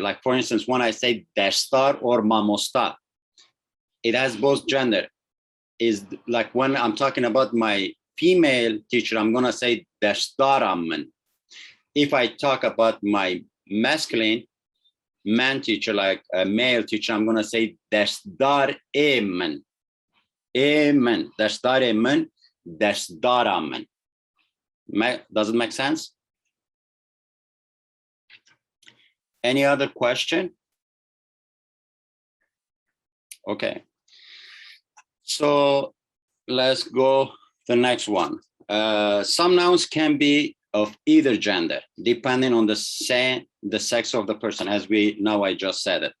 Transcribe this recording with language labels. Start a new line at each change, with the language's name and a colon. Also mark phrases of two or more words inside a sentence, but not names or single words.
English: Like for instance, when I say destar or mamosta, it has both gender. Is like when I'm talking about my female teacher, I'm gonna say destarammen. If I talk about my masculine man teacher, like a male teacher, I'm gonna say
Kurdish: destar emen.
English: Amen.
Kurdish: Destar emen, destarammen.
English: Does it make sense? Any other question? Okay. So let's go the next one. Some nouns can be of either gender, depending on the sex of the person, as I just said it.